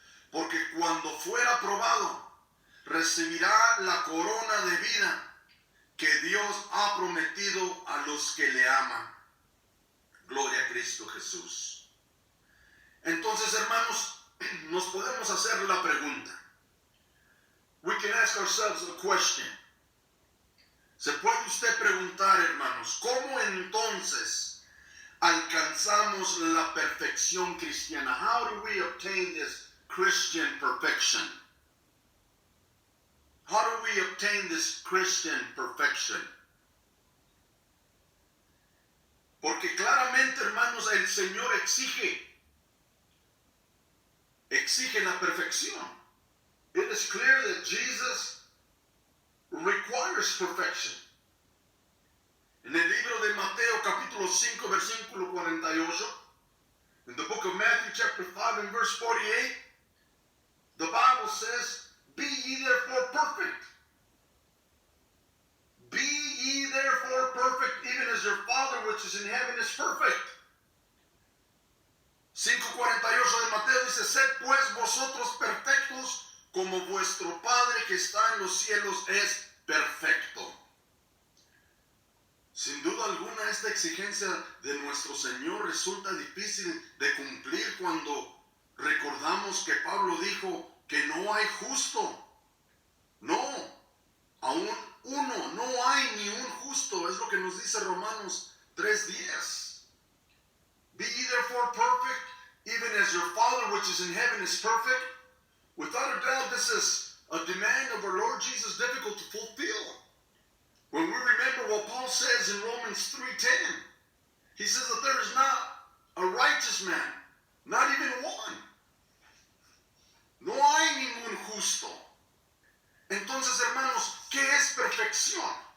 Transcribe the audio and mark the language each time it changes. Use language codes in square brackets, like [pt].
[es] porque cuando fuera probado, recibirá la corona de vida que Dios ha prometido a los que le aman. Gloria a Cristo Jesús. Entonces, hermanos, nos podemos hacer la pregunta. [en] We can ask ourselves a question. [es] Se puede usted preguntar, hermanos, ¿cómo entonces alcanzamos la perfección cristiana? [en] How do we obtain this Christian perfection? How do we obtain this Christian perfection? [es] Porque claramente, hermanos, el Señor exige la perfección. [en] It is clear that Jesus requires perfection. [es] En el libro de Mateo, capítulo 5, versículo 48, [en] in the book of Matthew, chapter 5, and verse 48, the Bible says, be ye therefore perfect. Be ye therefore perfect, even as your Father which is in heaven is perfect. [es] 5:48 de Mateo dice, sed pues vosotros perfectos, como vuestro Padre que está en los cielos es perfecto. Sin duda alguna, esta exigencia de nuestro Señor resulta difícil de cumplir cuando recordamos que Pablo dijo que no hay justo. No, aún uno, no hay ni un justo. Es lo que nos dice Romanos 3:10. [en] Be ye therefore perfect, even as your Father which is in heaven is perfect. Without a doubt, this is a demand of our Lord Jesus difficult to fulfill. When we remember what Paul says in Romans 3:10, he says that there is not a righteous man, not even one. [es] No hay ningún justo. Entonces, hermanos, ¿qué es perfección?